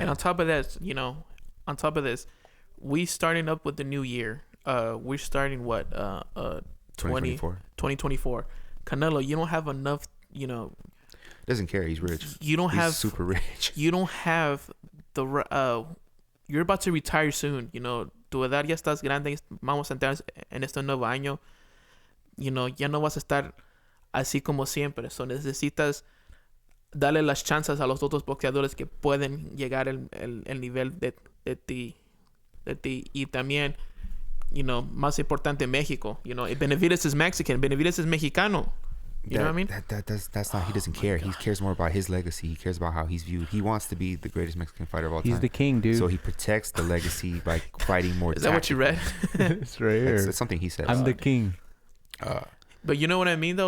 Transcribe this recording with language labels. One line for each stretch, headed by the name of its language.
English: And on top of that, we starting up with the new year. We're starting 2024. Canelo, you don't have enough, Doesn't care. He's rich. He's super rich. You don't have you're about to retire soon.
Spanish: Tu edad ya estás grande. Vamos a entrar en este nuevo año. Ya no vas a estar así como siempre. So necesitas darle las chances a los otros boxeadores que pueden llegar el nivel de ti. Y también, más importante, México.
English: Benavidez is Mexican. Benavidez is Mexicano. You know what I mean? That's not. He doesn't care. He cares more about his legacy. He cares about how he's viewed. He wants to be the greatest Mexican fighter of all time. He's the king, dude. So he protects the legacy by fighting more. Is that what you read? It's right here. That's something he said. I'm the king. But you know what I mean, though.